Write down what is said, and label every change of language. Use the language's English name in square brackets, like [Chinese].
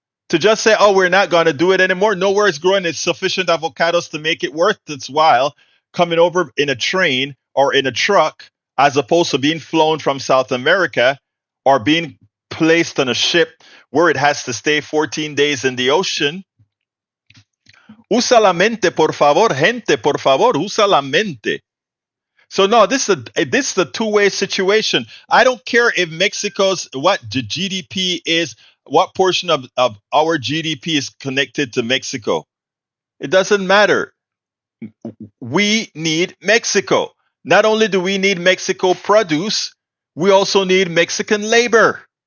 [English] To just say, oh, we're not going to do it anymore. Nowhere is growing its sufficient avocados to make it worth its while coming over in a train or in a truck as opposed to being flown from South America or being placed on a ship where it has to stay 14 days in the ocean. [Spanish] Usa la mente, por favor, gente, por favor, usa la mente. [English] So no, this is a two-way situation. I don't care if Mexico's what the GDP is, what portion of our GDP is connected to Mexico. It doesn't matter. We need Mexico. Not only do we need Mexico produce, we also need Mexican labor.